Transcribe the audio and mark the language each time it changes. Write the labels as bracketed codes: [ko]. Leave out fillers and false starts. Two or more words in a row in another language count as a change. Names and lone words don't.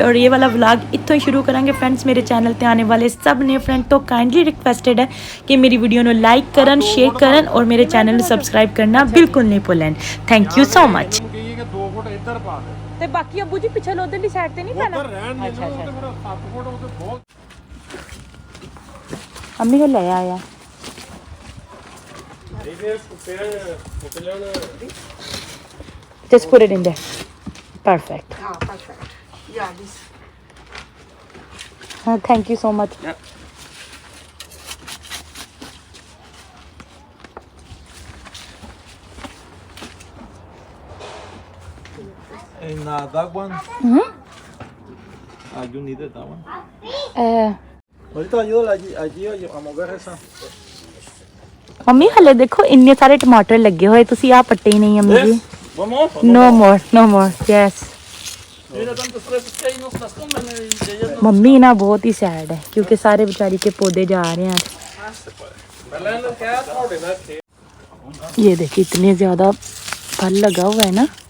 [pa] ਔਰ ਯੇ ਵਾਲਾ ਵਲੌਗ ਇੱਥੋਂ ਹੀ ਸ਼ੁਰੂ ਕਰਾਂਗੇ ਫ੍ਰੈਂਡਜ਼। ਮੇਰੇ ਚੈਨਲ ਤੇ ਆਉਣ ਵਾਲੇ ਸਭ ਨੇ ਫ੍ਰੈਂਡ ਤੋ [en] kindly requested [pa] ਹੈ ਕਿ ਮੇਰੀ ਵੀਡੀਓ ਕੋ ਲਾਈਕ ਕਰਨ, ਸ਼ੇਅਰ ਕਰਨ ਔਰ ਮੇਰੇ ਚੈਨਲ ਕੋ ਸਬਸਕ੍ਰਾਈਬ ਕਰਨਾ ਬਿਲਕੁਲ ਨਹੀਂ ਭੁੱਲਣ। [en] Thank you so much. [pa] ਤੇ ਬਾਕੀ ਅੱਬੂ ਜੀ ਪਿਛਲੇ ਉਧਰਲੀ ਸਾਈਡ ਤੇ ਨਹੀਂ ਪੈਣਾ। [hi] अच्छा अम्मी को ले आया। [en] Just put it in there. Perfect. Perfect. Yeah, this. Thank you so much. Yeah. And that one? You needed that one? [es] Ahorita ayúdala allí a mover esa. [pa] ਮੰਮੀ ਹਲੇ ਦੇਖੋ ਇੰਨੇ ਸਾਰੇ ਟਮਾਟਰ ਲੱਗੇ ਹੋਏ, ਤੁਸੀਂ ਆ ਪੱਟੇ ਹੀ ਨਹੀਂ ਅੰਮੀ ਜੀ। [en] No more yes. [hi] मम्मी ना बहुत ही सैड है क्योंकि सारे बेचारी के पौधे जा रहे हैं। ये देखिए इतने ज्यादा फल लगा हुआ है ना।